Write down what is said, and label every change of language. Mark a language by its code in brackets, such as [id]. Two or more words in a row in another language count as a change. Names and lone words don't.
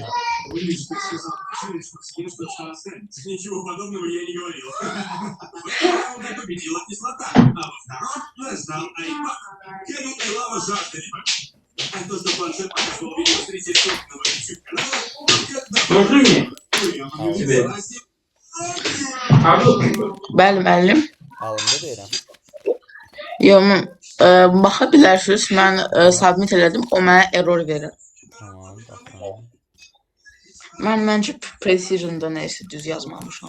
[ru] Вы же сказал, что съешь, что останется. Ничего подобного я не говорил. В этом раунде победила кислота, а во втором нас ждал айпад. Кевин и Лава жаждали победы. А то, что планшет показывал видео зрителей собственного YouTube-канала, [az] Bəli müəllim. Alımda deyirəm. Yox, baxa bilərsiniz. Mən submit elədim, o mənə error verir. Tamam, baxalım. Məncə Precision'da nəysə düz yazmamışam.